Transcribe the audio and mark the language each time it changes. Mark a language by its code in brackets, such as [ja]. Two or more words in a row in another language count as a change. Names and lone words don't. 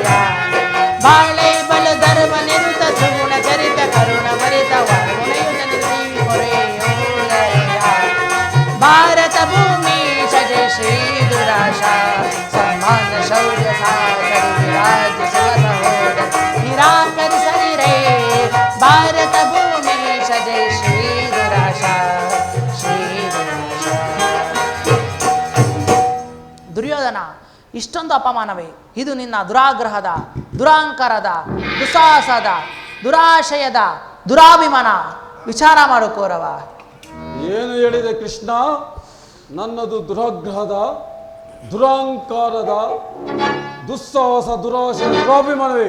[kn] ಬಾಳೆ ಬಲ ಧರ್ಮ ನಿರುತ ಸುಗುಣ ಚರಿತ ಕರುಣ ಭರಿತ ಒಳಗುಳೆಯುತ ನಿಲ್ಲಿಸಿ ಪೊರೆಯೋದರೆಯ. ಭಾರತ ಭೂಮಿ ಜೈ ಶ್ರೀ ದುರಾಶಾ, ಸನ್ಮಾನ ಶೌರ್ಯ ಸಾಧರಿ ವಿರಾಜಿಸುವ ಸಹೋದರ ನಿರಾಕರಿಸದಿರೇ. ಭಾರತ ಭೂಮಿ ಜೈ ಶ್ರೀ ದುರಾಶಾ, ಶ್ರೀ ದುರಾಶಾ. ದುರ್ಯೋಧನ, ಇಷ್ಟೊಂದು ಅಪಮಾನವೇ? ಇದು ನಿನ್ನ ದುರಾಗ್ರಹದ, ದುರಾಂಕರದ, ದುಸ್ಸಾಹಸದ, ದುರಾಶಯದ, ದುರಾಭಿಮಾನ. ವಿಚಾರ ಮಾಡು ಕೌರವ. ಏನು ಹೇಳಿದೆ ಕೃಷ್ಣ? ನನ್ನದು ದುರಾಗ್ರಹದ, ದುರಾಂಕಾರದ, ದುಸ್ಸಾಹಸ, ದುರಾಶೆ, ದುರಾಭಿಮಾನವೇ?